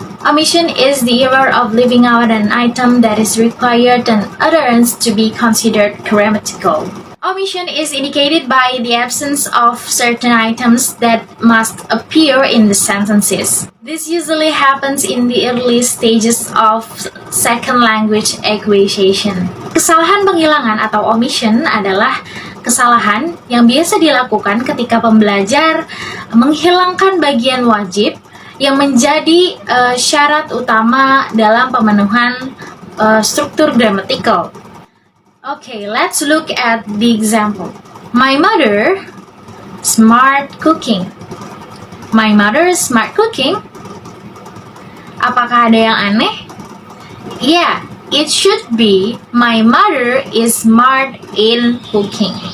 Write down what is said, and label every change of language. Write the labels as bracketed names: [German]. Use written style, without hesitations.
[English] Omission is the error of leaving out an item that is required and utterance to be considered grammatical. Omission is indicated by the absence of certain items that must appear in the sentences. This usually happens in the early stages of second language acquisition. [Indonesian] Kesalahan penghilangan atau omission adalah kesalahan yang biasa dilakukan ketika pembelajar menghilangkan bagian wajib yang menjadi syarat utama dalam pemenuhan struktur gramatikal. [English] Okay, let's look at the example. My mother, smart cooking. My mother, smart cooking. [Indonesian] Apakah ada yang aneh? [English] Yeah, it should be my mother is smart in cooking.